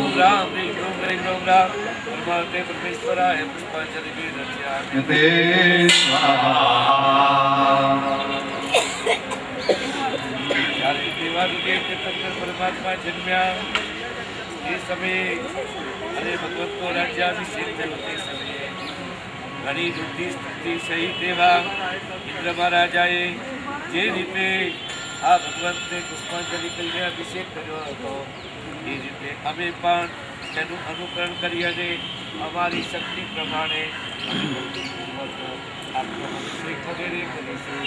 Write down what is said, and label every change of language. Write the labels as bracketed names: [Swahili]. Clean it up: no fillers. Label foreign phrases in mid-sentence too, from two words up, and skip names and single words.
[Sanskrit] परमात्मे परमेश्वराय पुष्पांजलि विरच्यामि। ते स्वाहा। [Gujarati] પરમાત્મા જન્મ્યા એ સમયે અને ભગવતનો રાજ્યાભિષેક થયો તે સમયે ઘણી વૃદ્ધિ સ્તુતિ સહિત એવા ઇન્દ્ર મહારાજાએ જે રીતે આ ભગવતને પુષ્પાંજલિ કરીને અભિષેક કર્યો હતો એ રીતે અમે પણ તેનું અનુકરણ કરી અને અમારી શક્તિ પ્રમાણે આપનો અભિષેક વગેરે કરીશું.